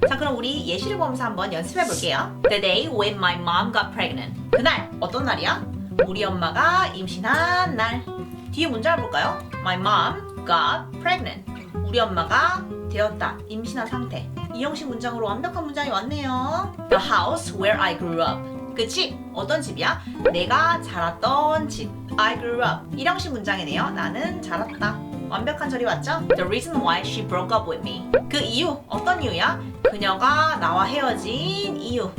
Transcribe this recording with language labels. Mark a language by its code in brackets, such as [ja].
[ko] 자, 그럼 우리 예시를 보면서 한번 연습해 볼게요. [en] The day when my mom got pregnant. [ko] 그날 어떤 날이야? 우리 엄마가 임신한 날. 뒤에 문장을 볼까요? [en] My mom got pregnant. [ko] 우리 엄마가 되었다, 임신한 상태. 이 형식 문장으로 완벽한 문장이 왔네요. [en] The house where I grew up. [ko] 그 집, 어떤 집이야? 내가 자랐던 집. [en] I grew up. [ko] 이 형식 문장이네요. 나는 자랐다. 완벽한 절이 왔죠? [en] The reason why she broke up with me. [ko] 그 이유, 어떤 이유야? 그녀가 나와 헤어진 이유.